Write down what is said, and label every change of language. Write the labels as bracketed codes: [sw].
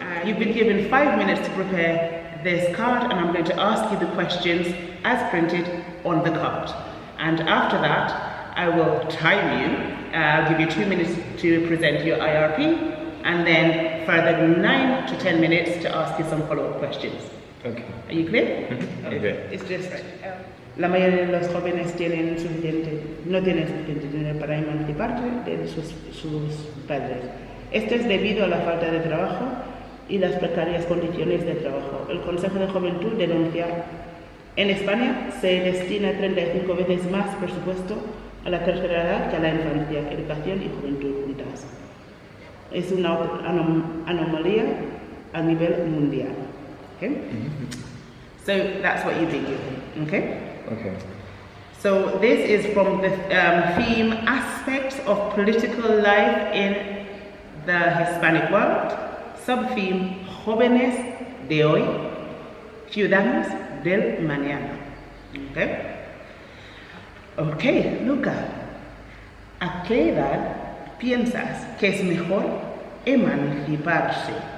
[en] You've been given 5 minutes to prepare this card, and I'm going to ask you the questions as printed on the card. And after that, I will time you. I'll give you 2 minutes to present your IRP, and then further 9 to 10 minutes to ask you some follow-up questions. Okay. Are you clear? Okay. It's just [es] la mayoría de los jóvenes no tienen suficiente dinero para emanciparse de sus padres. Esto es debido a la falta de trabajo y las precarias condiciones de trabajo. El Consejo de Juventud denuncia: en España se destina 35 veces más presupuesto a la tercera edad que a la infancia, educación y juventud juntas. Es una anomalía a nivel mundial. [en] Okay? So that's what you've been given. Okay? Okay. So this is from the theme Aspects of Political Life in the Hispanic World. [es] Subtheme Jóvenes de hoy, Ciudadanos del mañana. Okay? Okay, Luca, ¿a qué edad piensas que es mejor emanciparse?